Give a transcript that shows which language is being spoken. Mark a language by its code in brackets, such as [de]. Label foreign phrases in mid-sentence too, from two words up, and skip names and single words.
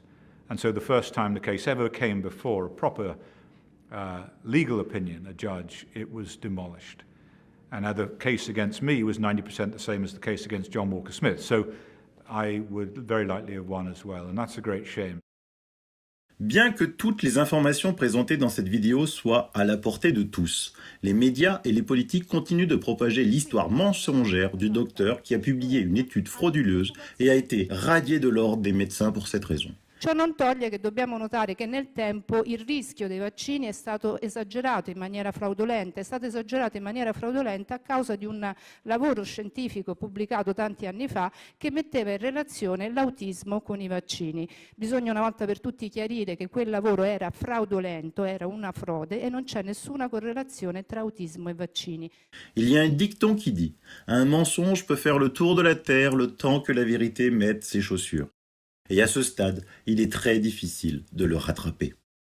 [en] And so the first time the case ever came before a proper legal opinion, a judge, it was demolished. And now the case against me was 90% the same as the case against John Walker Smith. So I would very likely have won as well, and that's a great shame. [fr] Bien que toutes les informations présentées dans cette vidéo soient à la portée de tous, les médias et les politiques continuent de propager l'histoire mensongère du docteur qui a publié une étude frauduleuse et a été radié de l'ordre des médecins pour cette raison. [it] Ciò non toglie che dobbiamo notare che nel tempo il rischio dei vaccini è stato esagerato in maniera fraudolenta, a causa di un lavoro scientifico pubblicato tanti anni fa che metteva in relazione l'autismo con i vaccini. Bisogna una volta per tutti chiarire che quel lavoro era fraudolento, era una frode e non c'è nessuna correlazione tra autismo e vaccini. [fr] Il y a un dicton qui dit « Un mensonge peut faire le tour de la terre le temps que la vérité mette ses chaussures ». Et à ce stade, il est très difficile de le rattraper.